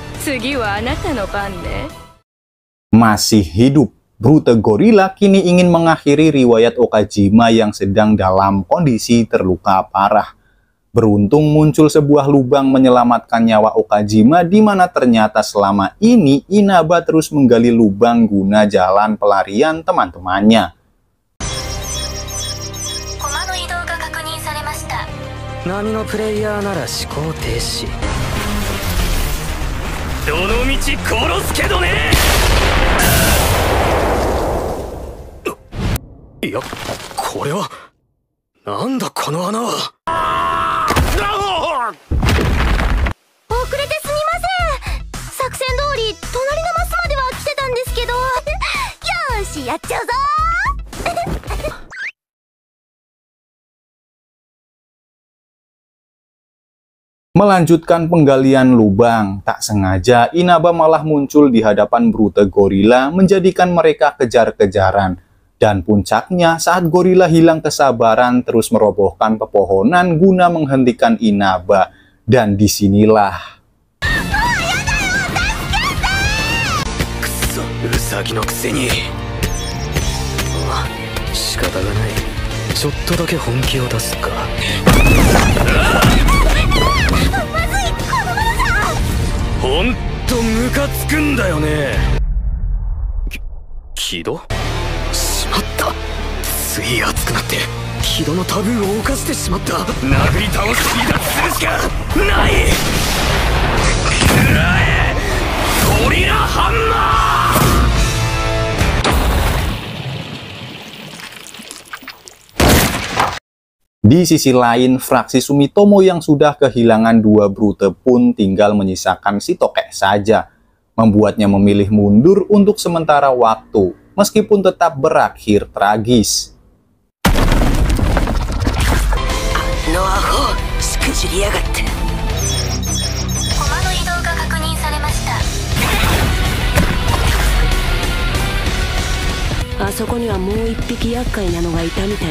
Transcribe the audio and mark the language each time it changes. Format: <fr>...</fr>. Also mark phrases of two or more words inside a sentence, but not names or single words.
<ja>次はあなたの番ね。</ja> <id>Masih hidup, Brute Gorilla kini ingin mengakhiri riwayat Okajima yang sedang dalam kondisi terluka parah. Beruntung muncul sebuah lubang menyelamatkan nyawa Okajima, di mana ternyata selama ini Inaba terus menggali lubang guna jalan pelarian teman-temannya.</id> <ja>波のプレイヤーなら思考停止。どのみち殺すけどね。いや、これはなんだこの穴は。遅れてすみません。作戦通り隣のマスまでは来てたんですけど。よーし、やっちゃうぞ。</ja> <id>Melanjutkan penggalian lubang, tak sengaja Inaba malah muncul di hadapan Brute Gorilla, menjadikan mereka kejar-kejaran. Dan puncaknya saat gorila hilang kesabaran terus merobohkan pepohonan guna menghentikan Inaba. Dan disinilah</id> <ja>ウサギのくせに。仕方がない。ちょっとだけ本気を出すか。ほんとムカつくんだよね。木戸？しまった。つい熱くなって木戸のタブーを犯してしまった。殴り倒す離脱するしかない。くらえゴリラハンマー。</ja> <id>Di sisi lain, fraksi Sumitomo yang sudah kehilangan 2 Brute pun tinggal menyisakan si Tokek saja, membuatnya memilih mundur untuk sementara waktu, meskipun tetap berakhir tragis. Ah,</id>